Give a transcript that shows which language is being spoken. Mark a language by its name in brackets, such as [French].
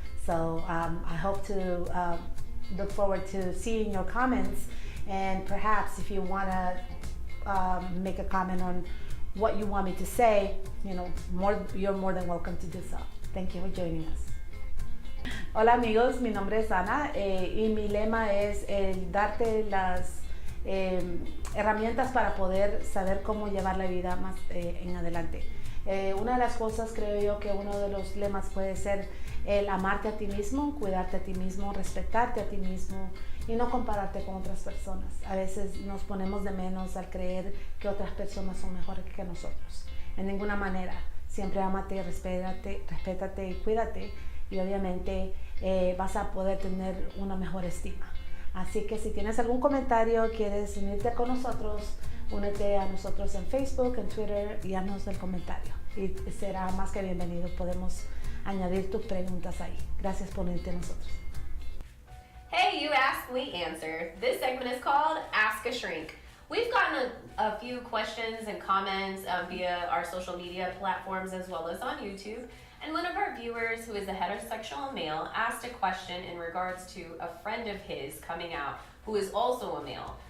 [English] So I hope to look forward to seeing your comments, and perhaps if you want to make a comment on what you want me to say, you're more than welcome to do so. Thank you for joining us. [Spanish] Hola amigos, mi nombre es Ana y mi lema es el darte las herramientas para poder saber cómo llevar la vida más en adelante. Una de las cosas, creo yo, que uno de los lemas puede ser el amarte a ti mismo, cuidarte a ti mismo, respetarte a ti mismo y no compararte con otras personas. A veces nos ponemos de menos al creer que otras personas son mejores que nosotros. En ninguna manera. Siempre ámate, respétate y cuídate, y obviamente vas a poder tener una mejor estima. Así que si tienes algún comentario, quieres unirte con nosotros, únete a nosotros en Facebook, en Twitter, y haznos el comentario. Y será más que bienvenido. Podemos añadir tus preguntas ahí. Gracias por unirte a nosotros. [English] Hey, you asked, we answered. This segment is called Ask a Shrink. We've gotten a few questions and comments via our social media platforms as well as on YouTube. And one of our viewers, who is a heterosexual male, asked a question in regards to a friend of his coming out who is also a male.